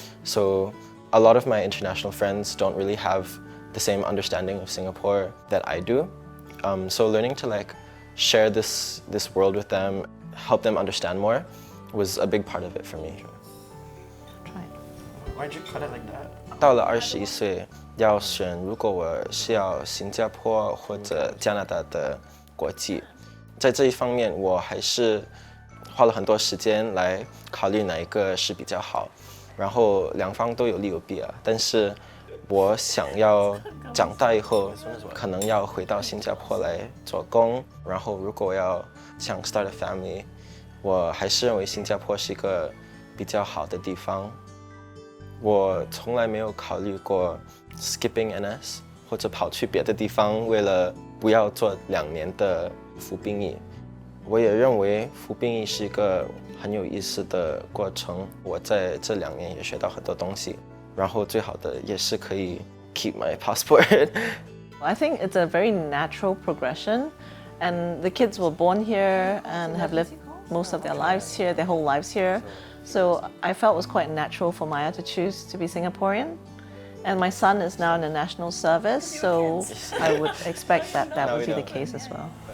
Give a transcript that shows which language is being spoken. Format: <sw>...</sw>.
<en>So a lot of my international friends don't really have the same understanding of Singapore that I do. So learning to share this world with them, help them understand more, was a big part of it for me. Why'd you cut it like that?</en> <zh>到了21岁，要选如果我是要新加坡或者加拿大的国籍，在这一方面我还是花了很多时间来考虑哪一个是比较好，然后两方都有利有弊啊。但是我想要长大以后可能要回到新加坡来做工，然后如果要想</zh> <en>start a family，</en> <zh>我还是认为新加坡是一个比较好的地方。我从来没有考虑过</zh> <en>skipping NS</en> <zh>或者跑去别的地方，为了不要做2年的服兵役。我也认为服兵役是一个很有意思的过程，我在这2年也学到很多东西，然后最好的也是可以</zh> <en>keep my passport. I think it's a very natural progression, and the kids were born here and have lived most of their lives here, their whole lives here. So I felt it was quite natural for Maya to choose to be Singaporean. And my son is now in the national service, so I would expect that would be the case as well.</en>